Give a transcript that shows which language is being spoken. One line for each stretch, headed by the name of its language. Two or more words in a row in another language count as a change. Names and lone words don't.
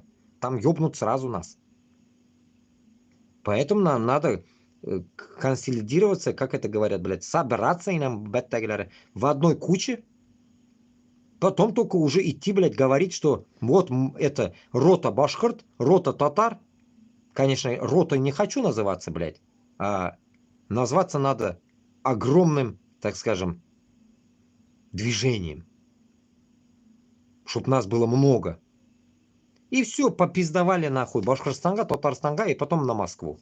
Russian: Там ёбнут сразу нас. Поэтому нам надо консолидироваться, как это говорят, блядь, собраться и нам, блядь, в одной куче. Потом только уже идти, блядь, говорить, что вот это рота башкорт, рота татар. Конечно, ротой не хочу называться, блядь, а назваться надо огромным, так скажем, движением. Чтоб нас было много. И все, попиздовали нахуй Башкортостанга, Татарстанга и потом на Москву.